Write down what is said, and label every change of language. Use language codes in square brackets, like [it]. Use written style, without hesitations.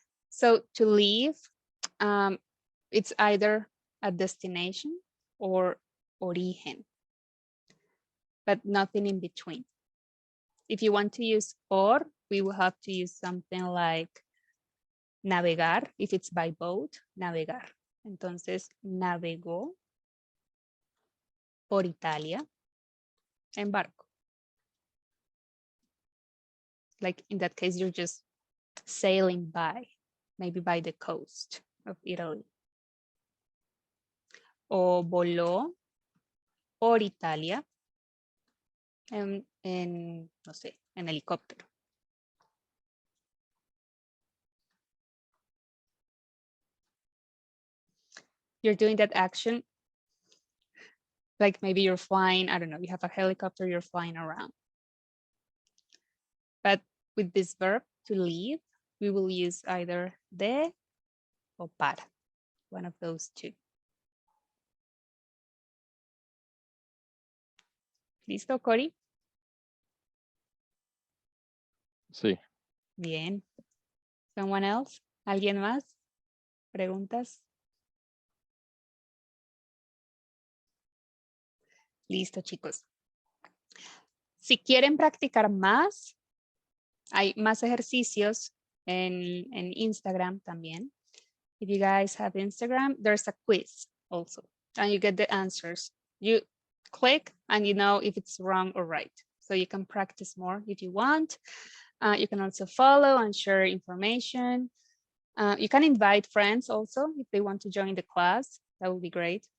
[en] So to leave, it's either a destination or origen, but nothing in between. If you want to use por, we will have to use something like navegar. If it's by boat, navegar. [es] Entonces, navegó por Italia en barco. [en] Like in that case, you're just sailing by, maybe by the coast of Italy. [es] O voló por Italia en no sé, en helicóptero. [en] You're doing that action, like maybe you're flying, I don't know, you have a helicopter, you're flying around. But with this verb, to leave, we will use either de or para, one of those two. [es] ¿Listo, Cory? Sí. Bien. [en] Someone else? [es] ¿Alguien más? ¿Preguntas? Listo, chicos. Si quieren practicar más, hay más ejercicios en Instagram también. [en] If you guys have Instagram, there's a quiz also, and you get the answers. You click and you know if it's wrong or right. So you can practice more if you want. You can also follow and share information. You can invite friends also if they want to join the class. That would be great.